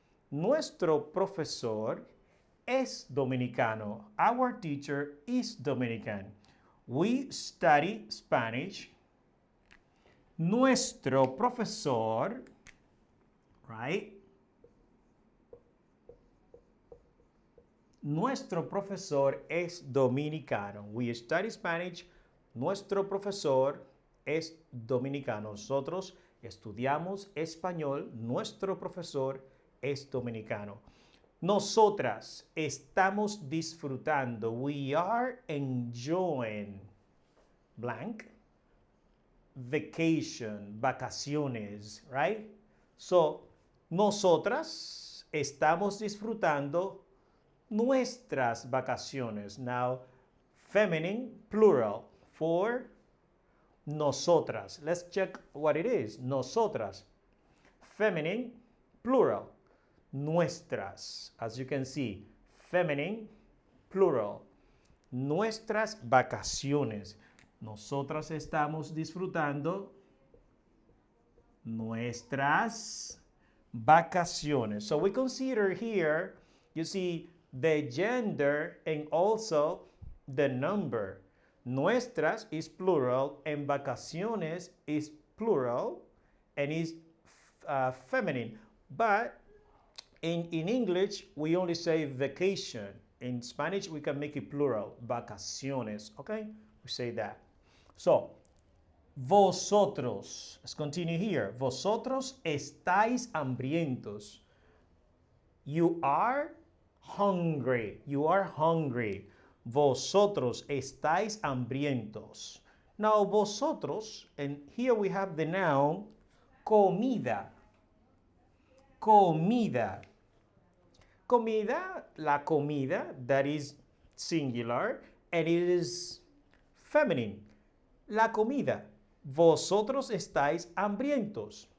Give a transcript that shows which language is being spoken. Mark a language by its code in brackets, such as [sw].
[es] Nuestro profesor es dominicano. [en] Our teacher is Dominican. We study Spanish. [es] Nuestro profesor, [en] right? [es] Nuestro profesor es dominicano. [en] We study Spanish. [es] Nuestro profesor es dominicano. Nosotros estudiamos español. Nuestro profesor es dominicano. Nosotras estamos disfrutando. [en] We are enjoying blank vacation, vacaciones, right? [es] So, nosotras estamos disfrutando nuestras vacaciones. [en] Now, feminine, plural, for nosotras. Let's check what it is. Nosotras. Feminine, plural. [es] Nuestras. [en] As you can see, feminine, plural. [es] Nuestras vacaciones. Nosotras estamos disfrutando nuestras vacaciones. [en] So we consider here, you see, the gender and also the number. Nuestras is plural and vacaciones is plural and is feminine. But in English, we only say vacation. In Spanish, we can make it plural, vacaciones, okay? We say that. So, vosotros, let's continue here. [es] Vosotros estáis hambrientos. [en] You are hungry. You are hungry. [es] Vosotros estáis hambrientos. [en] Now, vosotros, and here we have the noun comida. [es] Comida. [en] Comida, la comida, that is singular, and it is feminine. [es] La comida. Vosotros estáis hambrientos.